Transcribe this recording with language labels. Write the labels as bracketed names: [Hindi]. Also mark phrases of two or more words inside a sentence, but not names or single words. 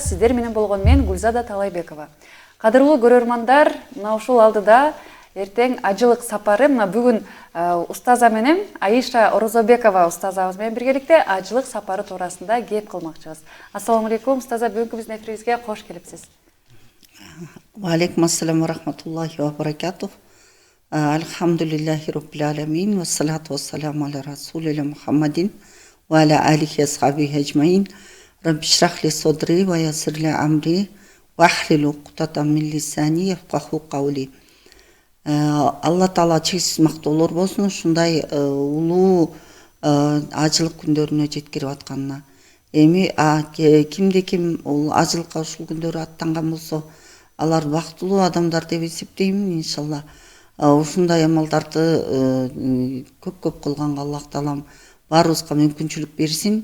[Kyrgyz] Сиздер менен болгон мен Гүлзада Талайбекова. Кадырлуу көрөрмандар, мына ушул алдыда эртең ажылык сапары, мына бүгүн устаза менен Аиша Орозобекова устазабыз менен биргеликте ажылык сапары туурасында кеп кылмакчыбыз. [Arabic] السلام عليكم, [Kyrgyz] устаза, бүгүнкү биздин эфирибизге кош келипсиз. [Arabic] وعليكم السلام ورحمة الله وبركاته. الحمد لله رب العالمين والصلاة والسلام على رسول الله محمد وعلى آله أصحابه أجمعين. رب اشرح لي صدري ويسر لي أمري واحلل عقدة من لساني يفقهوا قولي. [Kyrgyz] Алла Таала чексиз мактоолор болсун, ушундай улуу ажылык күндөрүнө жеткирип атканына. Эми кимде ким ажылыкка ушул күндөрү аттанган болсо, алар бактылуу адамдар деп эсептеймин, иншалла. Ушундай амалдарды көп кылганга Аллах Таалам баарыбызга мүмкүнчүлүк берсин.